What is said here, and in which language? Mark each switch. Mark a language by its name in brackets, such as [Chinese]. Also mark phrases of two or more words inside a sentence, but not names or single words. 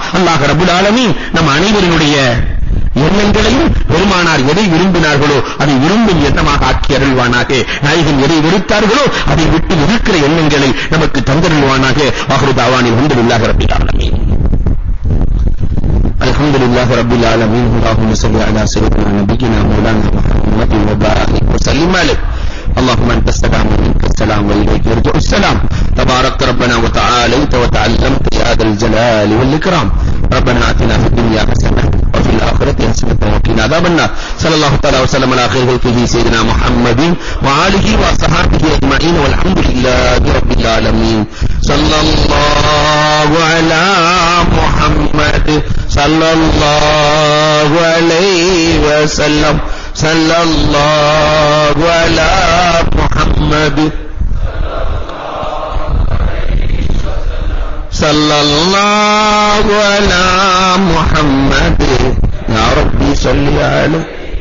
[Arabic] الله رب العالمين [Tamil] நம் அனைவருடைய எண்ணங்களையும் பெருமானார் எதை விரும்பினார்களோ அதை விரும்பும் எண்ணமாக ஆக்கி அருள்வானாக. நாயகன் எதை வெறுத்தார்களோ அதை விட்டு இருக்கிற எண்ணங்களை நமக்கு தந்தருள்வானாக. [Arabic] وآخر دعوانا الحمد لله رب العالمين. الحمد لله رب العالمين. اللهم صل على سيدنا نبينا مولانا محمد وبارك وسلم عليه. اللهم انت السلام ومنك السلام واليك يرجع السلام. تبارك ربنا وتعاليت وتعلمت يا ذا الجلال والاكرام. ربنا آتنا في الدنيا حسنة وفي الآخرة حسنة وقنا عذاب النار. صلى الله تعالى وسلم على خير خلقه سيدنا محمد وآله وصحبه أجمعين والحمد لله رب العالمين. صلى الله على محمد صلى الله عليه وسلم صلى الله على محمد صلى الله على محمد يا ربي صل عليه